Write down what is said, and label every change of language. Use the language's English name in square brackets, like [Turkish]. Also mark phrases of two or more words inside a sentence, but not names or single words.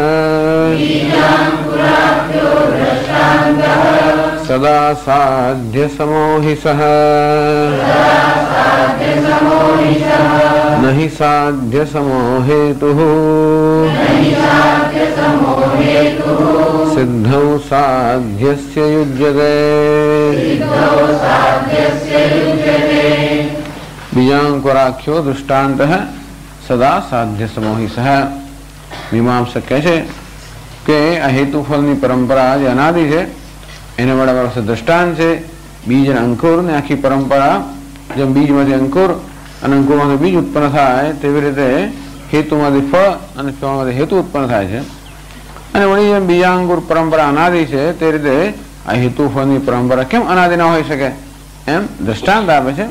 [Sanskrit] सदा साध्य समोहि सः न हि साध्य समो हेतुः सिद्धौ साध्यस्य युज्यते। बीजांकुराख्यो दृष्टान्तः सदा साध्य समोहि सः। [Gujarati] मीमांसक કહે છે કે આ હેતુ ફળની પરંપરા જે અનાદિ છે એને વડા પાસે દ્રષ્ટાંત છે બીજ અને અંકુર ને આખી પરંપરા જેમ બીજમાંથી અંકુર અને અંકુરમાંથી બીજ ઉત્પન્ન થાય તેવી રીતે હેતુમાંથી ફળ અને ફળમાંથી હેતુ ઉત્પન્ન થાય છે અને વળી જેમ બીજાંકુર પરંપરા અનાદિ છે તે રીતે આ હેતુ ફળની પરંપરા કેમ અનાદિ ન હોઈ શકે એમ દ્રષ્ટાંત આપે છે।